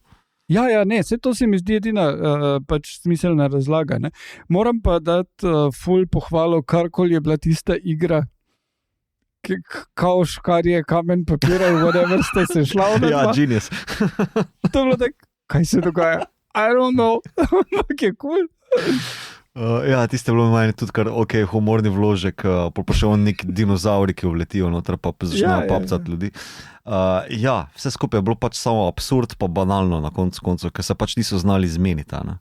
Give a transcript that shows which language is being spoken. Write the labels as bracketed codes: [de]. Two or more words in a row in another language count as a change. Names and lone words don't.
[sl] Vse to se mi zdi edina pač smiselna razlaga. Ne? Moram pa dati ful pohvalo, karkoli je bila tista igra, kao škarje, kamen, papir, whatever ste se šla. Genius. To je bilo tako, kaj se dogaja? [en] I don't know, [sl] ampak je cool. Tiste bilo meni tudi kar humorni vložek, pa še on neki dinozauri, ki vletijo noter, pa začnejo papcati ljudi. Vse skupaj je bilo pač samo absurd, pa banalno na koncu, ker se pač niso znali zmeniti.